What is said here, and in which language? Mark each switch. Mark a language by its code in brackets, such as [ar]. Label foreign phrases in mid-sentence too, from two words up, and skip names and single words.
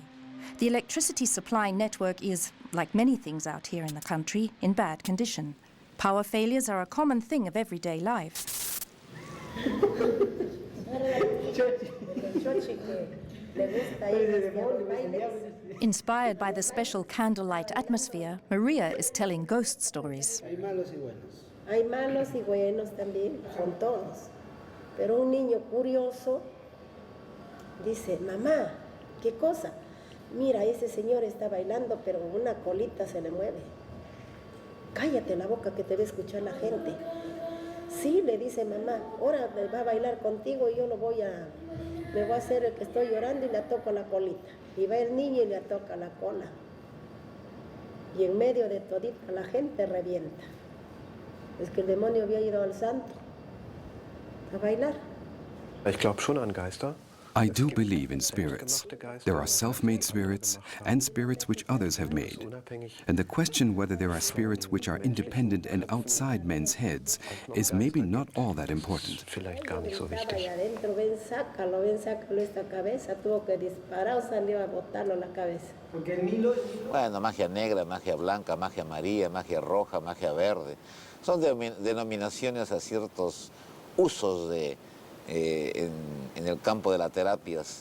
[en] The electricity supply network is, like many things out here in the country, in bad condition. Power failures are a common thing of everyday life. Inspired by the special candlelight atmosphere, Maria is telling ghost stories. [es] Hay malos y buenos también, con todos. Pero un niño curioso dice, mamá, ¿qué cosa? Mira, ese señor está bailando, pero una colita se le mueve. Cállate la boca que te va a escuchar la gente. Sí, le dice mamá, ahora va a bailar contigo y yo me voy a hacer el que estoy llorando y le toco la colita. Y va el niño y le toca la cola. Y en medio de todita la gente revienta. Es que el demonio había ido al santo a bailar. [de] Ich glaube schon an Geister. [en] I do believe in spirits. There are self-made spirits and spirits which others have made. And the question whether there are spirits which are independent and outside men's heads is maybe not all that important. [de] Vielleicht gar nicht so wichtig. [es] Ven, sácalo esta cabeza. Tuvo que disparar o salió a botarlo la cabeza. Bueno, magia negra, magia blanca, magia amarilla, magia roja, magia verde. Son denominaciones a ciertos usos en el campo de las terapias.